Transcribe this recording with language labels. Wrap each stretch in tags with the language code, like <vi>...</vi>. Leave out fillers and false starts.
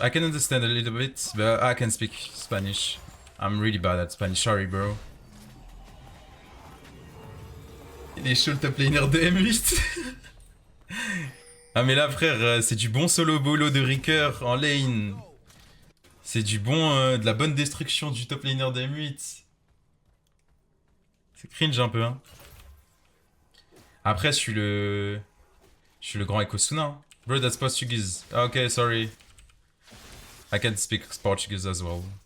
<en>I can understand a little bit, but I can speak Spanish. I'm really bad at Spanish. Sorry, bro.</en> <fr>Il est chaud le top laner de M8. Ah mais là frère, c'est du bon solo bolo de Ricker en lane. C'est du bon, de la bonne destruction du top laner de M8. C'est cringe un peu, hein. Après, je suis le grand Ekosuna.</fr> <en>Hein. Bro, that's Portuguese. Okay, sorry. I can speak Portuguese as well.</en>